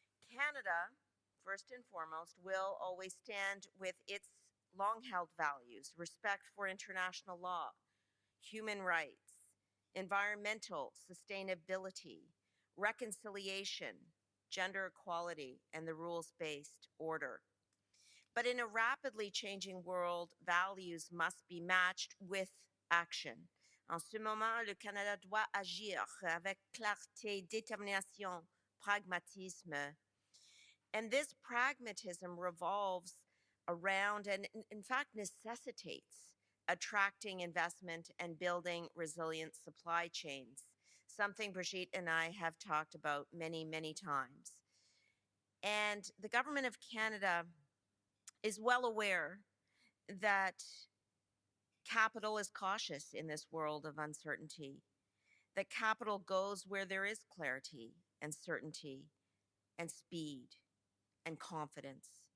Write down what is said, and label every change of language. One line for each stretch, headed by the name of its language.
English: Canada, first and foremost, will always stand with its long held values: respect for international law, human rights, environmental sustainability, reconciliation, gender equality, and the rules based order. But in a rapidly changing world, values must be matched with action.
French: En ce moment, le Canada doit agir avec clarté, détermination, pragmatisme.
English: And this pragmatism revolves around and, in fact, necessitates attracting investment and building resilient supply chains, something Brigitte and I have talked about many, many times. And the Government of Canada is well aware that capital is cautious in this world of uncertainty, that capital goes where there is clarity and certainty and speed and confidence.